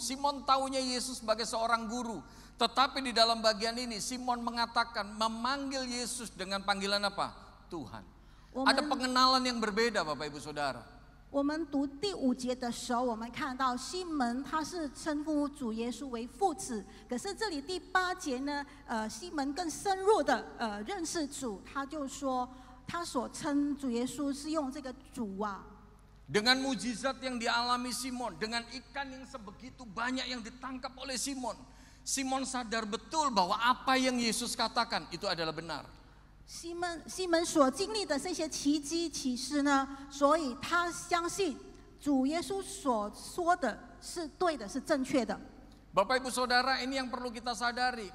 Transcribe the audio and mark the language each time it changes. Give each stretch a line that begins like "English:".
Indonesian: Simon taunya Yesus sebagai seorang guru. Tetapi di dalam bagian ini Simon mengatakan memanggil Yesus dengan panggilan apa? Tuhan. Ada pengenalan yang berbeda Bapak Ibu Saudara.
Chinese: 我们读第5节的时候，我们看到西门他是称呼主耶稣为父子，可是这里第8节呢，西门更深入的认识主，他就说。他所称主耶稣是用这个主啊。
Indonesian: Dengan mujizat yang dialami Simon, dengan ikan yang sebegitu banyak yang ditangkap oleh Simon, Simon sadar betul bahwa apa yang Yesus katakan itu adalah benar.
Chinese: 西门所经历的这些奇迹奇事呢，所以他相信主耶稣所说的是对的，是正确的。
Indonesian: Bapak Ibu Saudara, ini yang perlu kita sadari.